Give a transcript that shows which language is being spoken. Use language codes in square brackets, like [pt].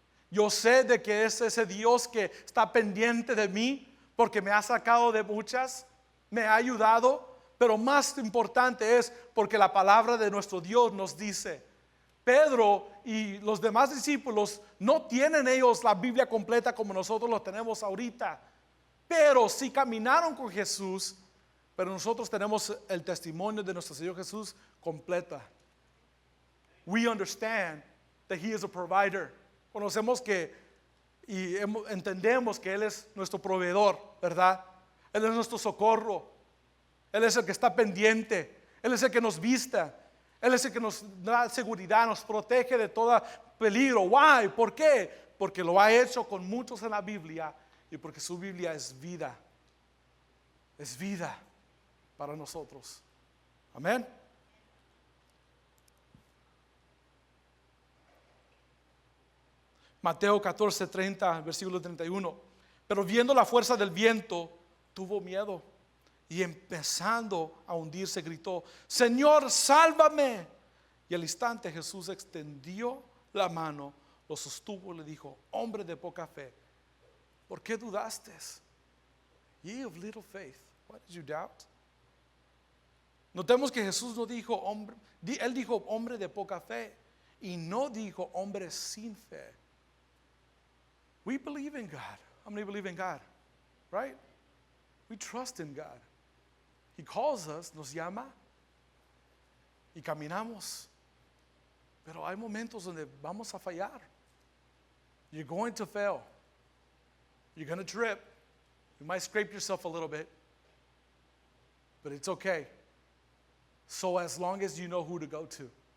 [es] Yo sé de que es ese Dios que está pendiente de mí, porque me ha sacado de muchas, me ha ayudado, pero más importante es porque la palabra de nuestro Dios nos dice. Pedro y los demás discípulos no tienen ellos la Biblia completa como nosotros lo tenemos ahorita, pero sí caminaron con Jesús. Pero nosotros tenemos el testimonio de nuestro Señor Jesús completa. [en] We understand that He is a provider. [es] Conocemos entendemos que Él es nuestro proveedor, ¿verdad? Él es nuestro socorro. Él es el que está pendiente. Él es el que nos vista. Él es el que nos da seguridad, nos protege de todo peligro. Why? ¿Por qué? Porque lo ha hecho con muchos en la Biblia y porque su Biblia es vida. Es vida para nosotros. Amén. Mateo 14:30, versículo 31. Pero viendo la fuerza del viento, tuvo miedo y empezando a hundirse gritó: Señor, sálvame. Y al instante Jesús extendió la mano, lo sostuvo y le dijo: hombre de poca fe, ¿por qué dudaste? [en] Ye of little faith, why did you doubt? [es] Notemos que Jesús no dijo hombre, Él dijo hombre de poca fe y no dijo hombre sin fe. [en] We believe in God. How many believe in God? Right? We trust in God. [es] He calls us, nos llama y caminamos. Pero hay momentos donde vamos a fallar. [en] You're going to fail. You're going to trip. You might scrape yourself a little bit. But it's okay. So as long as you know who to go to.